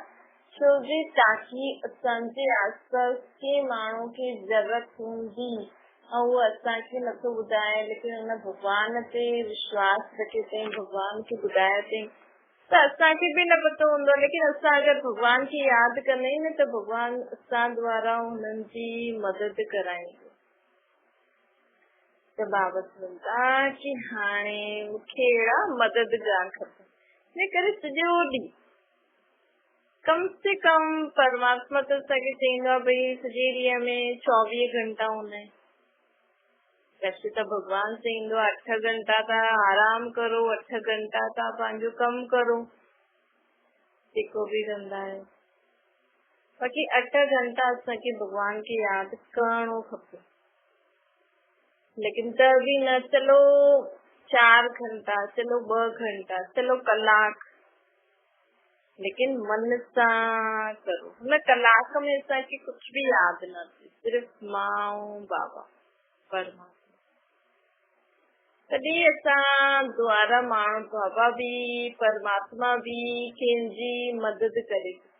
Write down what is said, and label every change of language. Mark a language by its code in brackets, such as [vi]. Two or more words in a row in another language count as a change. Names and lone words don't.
[sd] छो जी ताकि असांजे आसपास के माण्हू खे ज़रूरत हूंदी ऐं उहो असांखे नथो ॿुधाए, लेकिन हुन भगवान ते विश्वास रखे अथई, भगवान खे ॿुधायो अथई, त असांखे बि न पतो हूंदो। लेकिन असां अगरि भगवान खे यादि कंदा आहियूं न, त भगवान असां द्वारा हुननि जी मदद कराईंदो। त बाबा चवंदा कि हाणे मूंखे अहिड़ा मददगार खपनि, इन करे सॼो ॾींहुं कम से कम परमात्मा त असांखे चईंदो आहे भई सॼे ॾींहं में 24 घंटा हूंदा आहिनि। वैसे त भगवान चईंदो आहे 8 घंटा तव्हां आराम करो, 8 घंटा तव्हां पंहिंजो कमु करो, जेको बि कंदा आहियो। बाक़ी 8 घंटा असांखे भगवान खे यादि करणो खपे। लेकिन त बि न, चलो 4 घंटा, चलो 2 घंटा, चलो कलाक, लेकिन मन सां करो। हुन कलाक में असांखे कुझु बि यादि न थिए, सिर्फ़ु मां ऐं बाबा परमात्मा। तॾहिं असां द्वारा माण्हू बाबा बि परमात्मा बि कंहिंजी मदद करे।